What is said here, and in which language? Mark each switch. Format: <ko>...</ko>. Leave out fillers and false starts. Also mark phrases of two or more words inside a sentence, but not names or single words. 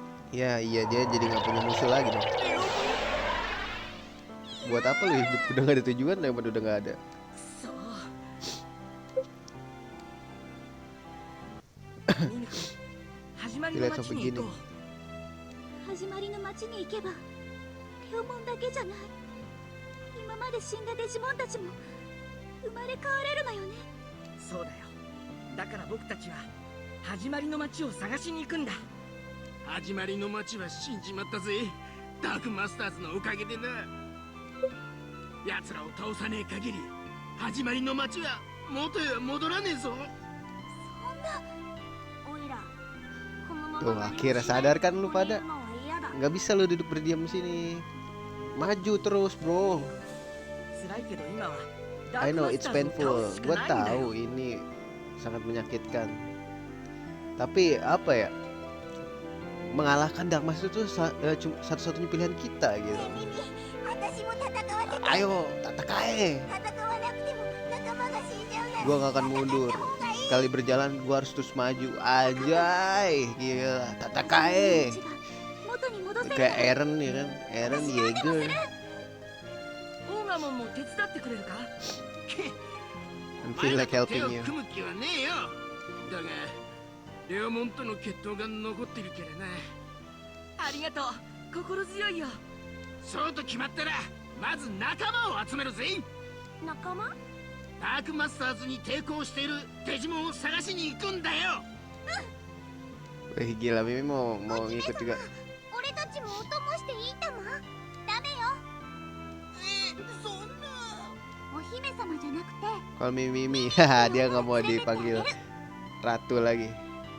<id>Ya iya, dia jadi nggak punya musuh lagi dong. Buat apa lu hidup udah gak ada tujuan daripada udah nggak ada.</id> <ja>くそミミコ始まりの町に行こう。始まりの町に行けばレオモンだけじゃない。今まで死んだデジモンたちも生まれ変われるのよね。そうだよ。だから僕たちは始まりの町を探しに行くんだ。始まりの町は死んじまったぜ。ダークマスターズのおかげでな。奴らを倒さねえ限り始まりの町は元へは戻らねえぞ。そんなオイラこのま</ja> <id>Tuh</id> <ja>ま</ja> <id>akhirnya sadar kan lu pada.</id> <ja>のは嫌だ。</ja> <id>Nggak bisa lu duduk berdiam sini. Maju terus bro.</id> <ja>辛いけど今は</ja> <en>I</en> <ja>ダーク</ja> <en>know</en> <ja>マス</ja> <en>it's</en> <ja>ターズを</ja> <en>painful.</en> <ja>倒すしか</ja> <id>Gue</id> <ja>ないんだ</ja> <id>tahu</id> <ja>よ。</ja> <id>ini sangat menyakitkan. Tapi apa ya? Mengalahkan Dark Master itu satu-satunya pilihan kita</id> <ja>ね</ja> <id>gitu.</id> <ja>えミミ、私も戦わせて。</ja> <id>Ayo, Tatakae.</id> <ja>戦わなくても仲間が死んじゃうなら</ja> <id>Gua nggak akan</id> <ja>戦</ja> <id>mundur.</id> <ja>った方がいい。</ja> <id>Sekali berjalan gua harus terus maju. Ajay, gila. Tatakae.</id> <ja>元に戻せる。</ja> <id>Kayak Eren ya kan. Eren Yeager.</id> <ja>オーガモンも手伝ってくれるか？</ja> <en>I</en> <ja>前</ja> <en>feel</en> <ja>ら</ja> <en>like</en> <ja>と手</ja> <en>helping</en> <ja>を</ja> <en>you.</en> <ja>組む気はねえよ。だがレオモンとの決闘が残ってるけどな。ありがとう。心強いよ。そうと決まったらまず仲間を集めるぜ。仲間？ダークマスターズに抵抗しているデジモンを探しに行くんだよ。</ja> <id>Wih gila, Mimi mau ngikut juga.</id> <ja>俺たちもお供していいたま？ダメよ。そんな。お姫様じゃなくて</ja> <id>Kalau Mimi, haha dia nggak mau dipanggil ratu lagi.</id>